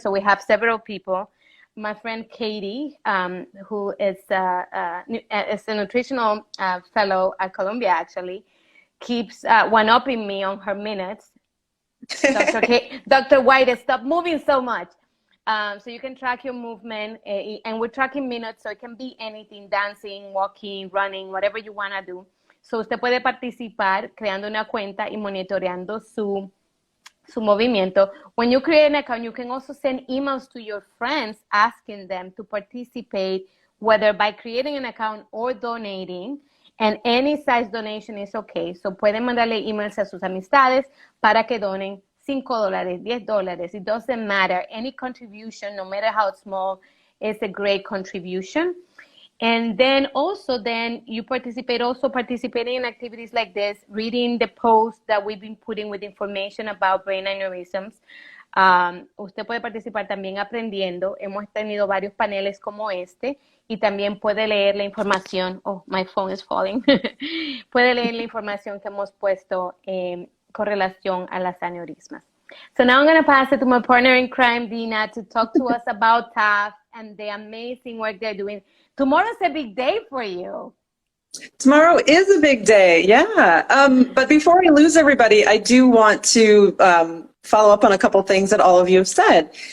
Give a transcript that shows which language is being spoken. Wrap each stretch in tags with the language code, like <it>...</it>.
<en>So we have several people. My friend Katie, who is a nutritional fellow at Columbia, actually, keeps one-upping me on her minutes. Dr. White, stop moving so much. So you can track your movement, and we're tracking minutes, so it can be anything, dancing, walking, running, whatever you want to do.</en> <es>So usted puede participar creando una cuenta y monitoreando su movimiento.</es> <en>When you create an account, you can also send emails to your friends asking them to participate, whether by creating an account or donating, and any size donation is okay.</en> <es>So pueden mandarle emails a sus amistades para que donen $5, $10.</es> <en>It doesn't matter. Any contribution, no matter how small, is a great contribution. And then you participating in activities like this, reading the posts that we've been putting with information about brain aneurysms.</en> <es>Usted puede participar también aprendiendo. Hemos tenido varios paneles como este, y también puede leer la información.</es> <en>Oh, my phone is falling.</en> <es>Puede leer la información que hemos puesto con relación a las aneurismas.</es> <en>So now I'm going to pass it to my partner in crime, Dina, to talk to us about TAAF and the amazing work they're doing. Tomorrow's a big day for you. Tomorrow is a big day, yeah. But before I lose everybody, I do want to follow up on a couple things that all of you have said.</en>